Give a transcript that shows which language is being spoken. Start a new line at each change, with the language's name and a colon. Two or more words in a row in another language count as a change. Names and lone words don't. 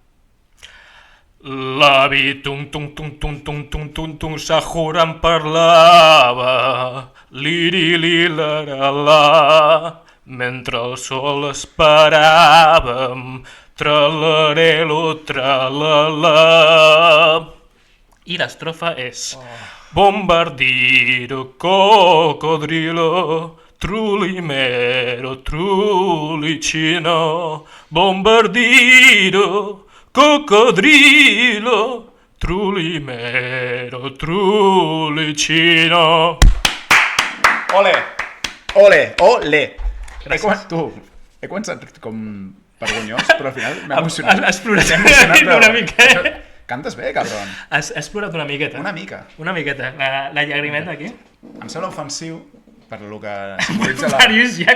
Catalan: L'avi tung s'ajurant parlava, liri-li-la-la-la, mentre el sol esperàvem, tralarelo, tralala. I l'estrofa és bombardiro, cocodrilo, trulimero, trulicino, bombardiro, cocodrilo, trulimero, trulicino. Ole! Ole! Ole! Gràcies. He començat com vergonyós, però al final m'he emocionat. Has plorat M'he emocionat, una mica. Cantes bé, cabron. Has plorat una miqueta. Una mica. Una miqueta. La llagrimeta aquí. Em sembla ofensiu per lo que simbolitza Per Lluís Llach.